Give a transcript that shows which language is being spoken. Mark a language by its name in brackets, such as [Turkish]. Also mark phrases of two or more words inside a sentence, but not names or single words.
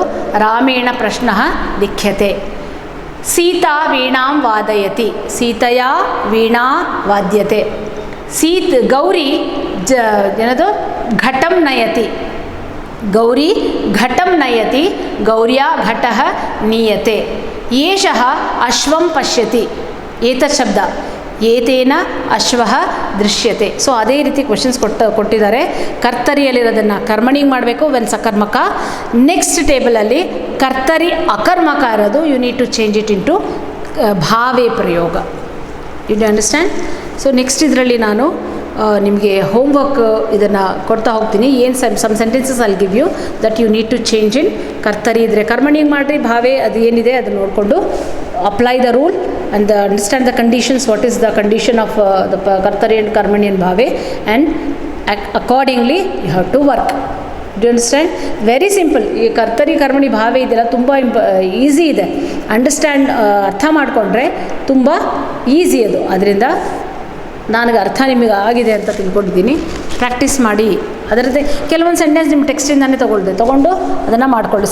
[Sanskrit] ರಾಮೇಣ ಪ್ರಶ್ನಃ ಲಿಖ್ಯತೆ. ಸೀತಾ ವೀಣಾಂ ವಾದಯತಿ, ಸೀತೆಯಾ ವೀಣಾ ವಾದ್ಯತೆ. ಗೌರಿ ಏನದು ಘಟಂ ನಯತಿ, ಗೌರಿ ಘಟಂ ನಯತಿ, ಗೌರ್ಯಾ ಘಟಃ ನೀಯತೆ. ಏಷಃ ಅಶ್ವಂ ಪಶ್ಯತಿ, ಏತತ್ ಶಬ್ದ, ಏತೇನ ಅಶ್ವಃ ದೃಶ್ಯತೆ. [Kannada] ಸೊ ಅದೇ ರೀತಿ ಕ್ವೆಶನ್ಸ್ ಕೊಟ್ಟಿದ್ದಾರೆ. ಕರ್ತರಿಯಲ್ಲಿರೋದನ್ನು ಕರ್ಮಣಿಗೆ ಮಾಡಬೇಕು ವೆನ್ ಸಕರ್ಮಕ. [English] next tableಲ್ಲಿ [Kannada] ಕರ್ತರಿ ಅಕರ್ಮಕ ಇರೋದು, [English] you need to change it into [Kannada] ಭಾವೇ ಪ್ರಯೋಗ. [English] you do understand? so next [Kannada] ಇದರಲ್ಲಿ ನಾನು ನಿಮಗೆ ಹೋಮ್ವರ್ಕ್ ಇದನ್ನು ಕೊಡ್ತಾ ಹೋಗ್ತೀನಿ. [English] ಏನು some sentences ಅಲ್ಲಿ give you that you need to change in. [Kannada] ಕರ್ತರಿ ಇದ್ದರೆ ಕರ್ಮಣಿಗೆ ಮಾಡಿರಿ, ಭಾವೇ ಅದು ಏನಿದೆ ಅದನ್ನು ನೋಡಿಕೊಂಡು [English] apply the rule and understand the conditions, what is the condition of the kartari and karmani and bhave, and accordingly you have to work. Do you understand? Very simple. [Kannada] ಈ ಕರ್ತರಿ ಕರ್ಮಣಿ ಭಾವೆ ಇದೆಲ್ಲ ತುಂಬ ಈಸಿ ಇದೆ. ಅಂಡರ್ಸ್ಟ್ಯಾಂಡ್ ಅರ್ಥ ಮಾಡಿಕೊಂಡ್ರೆ ತುಂಬ ಈಸಿ ಅದು. ಅದರಿಂದ ನನಗೆ ಅರ್ಥ ನಿಮಗೆ ಆಗಿದೆ ಅಂತ ತಿಳ್ಕೊಂಡಿದ್ದೀನಿ. ಪ್ರಾಕ್ಟೀಸ್ ಮಾಡಿ. ಅದರದ್ದೇ ಕೆಲವೊಂದು ಸೆಂಟೆನ್ಸ್ ನಿಮ್ಮ ಟೆಕ್ಸ್ಟಿಂದಾನೇ ತೊಗೊಂಡು ಅದನ್ನು ಮಾಡಿಕೊಳ್ಳಿ.